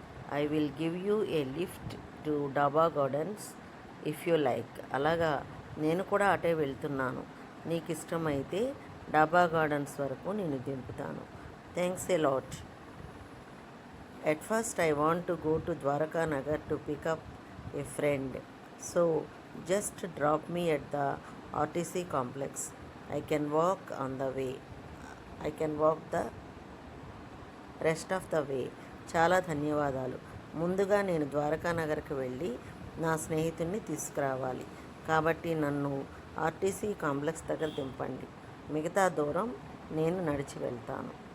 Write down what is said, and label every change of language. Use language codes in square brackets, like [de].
[en] I will give you a lift to Daba Gardens if you like. [te] అలాగా నేను కూడా అటే వెళ్తున్నాను. నీకు ఇష్టమైతే డాబా గార్డెన్స్ వరకు నేను దింపుతాను. [en] Thanks a lot. At first, I want to go to Dwarka Nagar to pick up a friend. So, just drop me at the RTC complex. I can walk on the way. I can walk the rest of the way. [te] చాలా ధన్యవాదాలు. ముందుగా నేను ద్వారకా నగర్కి వెళ్ళి నా స్నేహితుడిని తీసుకురావాలి, కాబట్టి నన్ను ఆర్టీసీ కాంప్లెక్స్ దగ్గర దింపండి. మిగతా దూరం నేను నడిచి వెళ్తాను.